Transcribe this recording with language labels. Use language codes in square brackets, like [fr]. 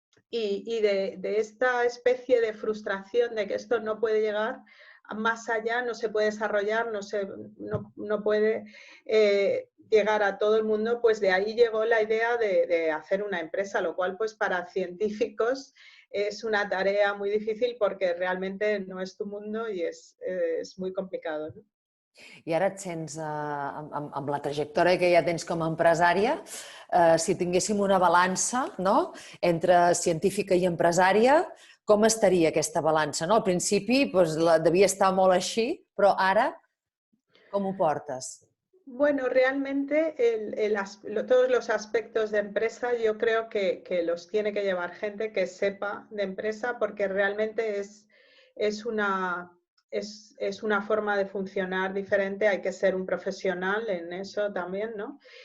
[es] Y de esta especie de frustración de que esto no puede llegar más allá, no se puede desarrollar, no puede llegar a todo el mundo, pues de ahí llegó la idea de hacer una empresa, lo cual pues para científicos es una tarea muy difícil porque realmente no es tu mundo y es muy complicado, ¿no? [ca] I ara et sents, amb la trajectòria que ja tens com a empresària, si tinguéssim una balança, no?, entre científica i empresària, com estaria aquesta balança? No? Al principi doncs, devia estar molt així, però ara com ho portes? [es] Bueno, realmente todos los aspectos de empresa yo creo que los tiene que llevar gente que sepa de empresa porque realmente es una forma de funcionar diferente, hay que ser un profesional en eso también, ¿no?